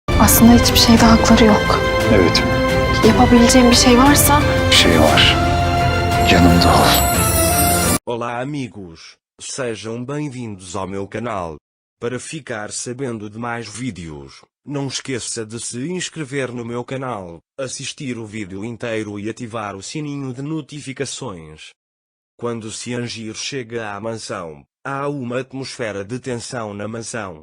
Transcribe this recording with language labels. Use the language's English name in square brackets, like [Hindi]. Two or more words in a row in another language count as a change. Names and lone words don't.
[Turkish] Aslında hiçbir şeyde hakları yok. Evet, Yapabileceğim bir şey varsa bir şey var. Yanımda ol. [Portuguese] Olá amigos, sejam bem-vindos ao meu canal. Para ficar sabendo de mais vídeos, não esqueça de se inscrever no meu canal, assistir o vídeo inteiro e ativar o sininho de notificações. Quando Ciangir chega à mansão, há uma atmosfera de tensão na mansão.